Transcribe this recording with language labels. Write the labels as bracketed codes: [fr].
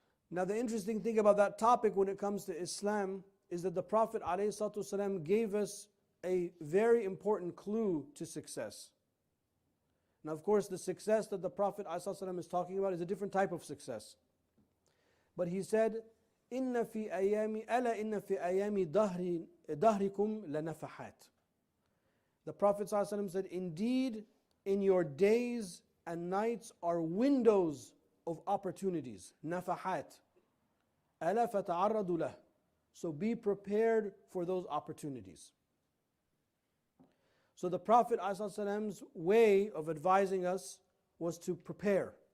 [en] Now the interesting thing about that topic when it comes to Islam is that the Prophet ﷺ gave us a very important clue to success. Now of course the success that the Prophet ﷺ is talking about is a different type of success. But he said, [ar] إِنَّ فِي أَيَامِ أَلَا إِنَّ فِي أَيَامِ دَهْرِكُمْ لَنَفَحَاتٍ. [en] The Prophet ﷺ said, indeed in your days and nights are windows of opportunities, nafahat. [ar] أَلَا فَتَعَرَّضُ لَهُ. [en] So be prepared for those opportunities. So the Prophet ﷺ's way of advising us was to prepare.